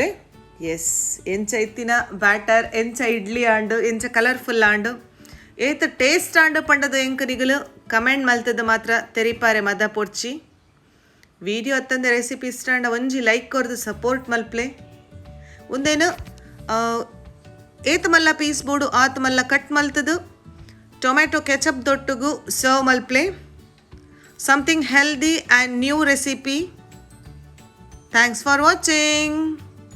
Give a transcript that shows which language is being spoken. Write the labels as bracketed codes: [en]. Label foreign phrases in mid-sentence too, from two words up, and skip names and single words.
[tcy] ಎಸ್ ಎಂಚ ಇತ್ತಿನ ಬ್ಯಾಟರ್ ಎಂಚ ಇಡ್ಲಿ ಆಂಡು ಎಂಚ ಕಲರ್ಫುಲ್ ಆಂಡು ಏತ್ ಟೇಸ್ಟ್ ಆಂಡು ಪಂಡದು ಎಂಕನಿಗಳು ಕಮೆಂಟ್ ಮಲ್ತದ್ದು ಮಾತ್ರ ತೆರಿಪಾರೆ ಮದ ಪೊಡ್ಚಿ. ವಿಡಿಯೋ ಹತ್ತಂದೆ ರೆಸಿಪಿ ಇಷ್ಟ ಆಂಡ ಒಂಜಿ ಲೈಕ್ ಕೊರ್ದು ಸಪೋರ್ಟ್ ಮಲ್ಪ್ಲೆ. ಒಂದೇನು ಏತ್ ಮಲ್ಲ ಪೀಸ್ ಬೋಡು ಆತ್ ಮಲ್ಲ ಕಟ್ ಮಲ್ತದು [en] tomato ketchup [tcy] ದೊಟ್ಟುಗು ಸರ್ವ್ ಮಲ್ಪ್ಲೆ. [en] Something healthy and new recipe. Thanks for watching.